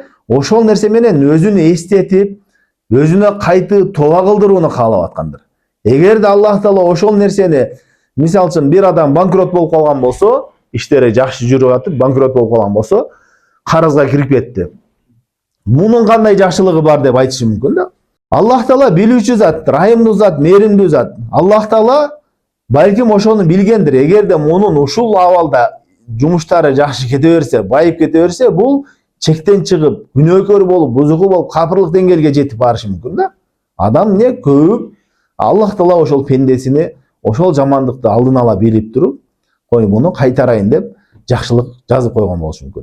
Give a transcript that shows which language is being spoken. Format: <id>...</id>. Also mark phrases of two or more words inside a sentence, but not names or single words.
<ky>Ошол нерсе менен өзүнү эстетип, өзүнө кайты тоба кылдырууну каалап аткандыр. Эгерде Аллах Таала ошол нерсени, мисалы үчүн бир адам банкрот болуп калган болсо, иштери жакшы жүрүп атып, банкрот болуп калган болсо, карызга кирип кетти. Мунун кандай жакшылыгы бар деп айтышы мүмкүн да. Аллах Таала билүүчү зат, райымдуу зат, мээримдүү зат. Аллах Таала балким ошону билгендир. Эгерде мунун ушул абалда жумуштары жакшы кете берсе, байып кете берсе, бул чектен чыгып, күнөөкөр болуп, бузугу болуп, капырлык деңгээлге жетип барышы мүмкүн да. Адам не көп, Аллах Таала ошол пендесини ошол жамандыкты алдын ала билип туруп, кой муну кайтарайын деп жакшылык жазып койгон болушу мүмкүн.</ky>